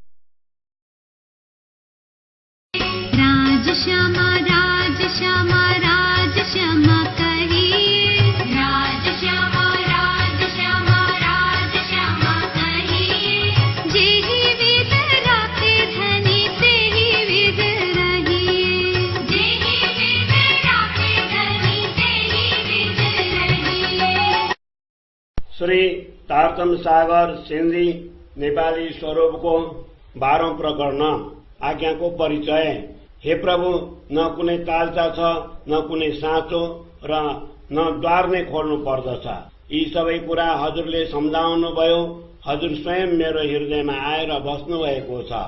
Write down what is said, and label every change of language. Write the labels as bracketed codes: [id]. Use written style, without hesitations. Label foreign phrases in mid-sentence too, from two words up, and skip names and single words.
[hi] राज श्यामा राज श्यामा राज श्यामा कहिए राज श्यामा राज श्यामा राज श्यामा कहिए जेहि विध राखे धनी तेहि विध रहिए जेहि विध राखे धनी तेहि विध रहिए। [ne] श्री तारतम सागर सिन्धी नेपाली स्वरूपको 12औं प्रकरण आज्ञाको परिचय। हे प्रभु, न कुनै तालचा छ न कुनै साँचो र न द्वार नै खोल्नु पर्दछ। यी सबै कुरा हजुरले सम्झाउनु भयो। हजुर स्वयं मेरो हृदयमा आएर बस्नु भएको छ।